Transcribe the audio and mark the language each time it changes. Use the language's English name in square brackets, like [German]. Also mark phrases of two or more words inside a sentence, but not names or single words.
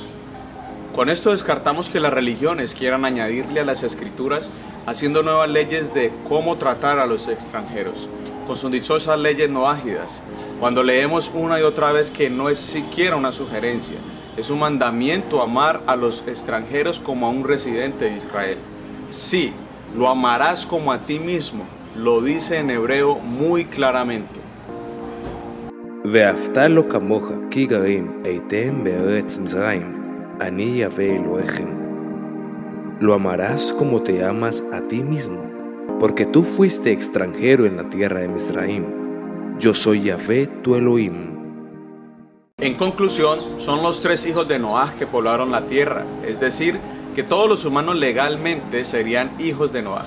[Spanish] Con esto descartamos que las religiones quieran añadirle a las escrituras haciendo nuevas leyes de cómo tratar a los extranjeros, con sus dichosas leyes noágidas, cuando leemos una y otra vez que no es siquiera una sugerencia, Es un mandamiento amar a los extranjeros como a un residente de Israel. Sí, lo amarás como a ti mismo, lo dice en hebreo muy claramente. [Hebrew] ואהבת לו כמוך כי גרים הייתם בארץ מצרים, אני יהוה אלוהיכם. [Spanish] Lo amarás como te amas a ti mismo, porque tú fuiste extranjero en la tierra de Misraim. Yo soy Yahvé tu Elohim. En conclusión, son los 3 hijos de Noaj que poblaron la tierra, es decir, que todos los humanos legalmente serían hijos de Noaj.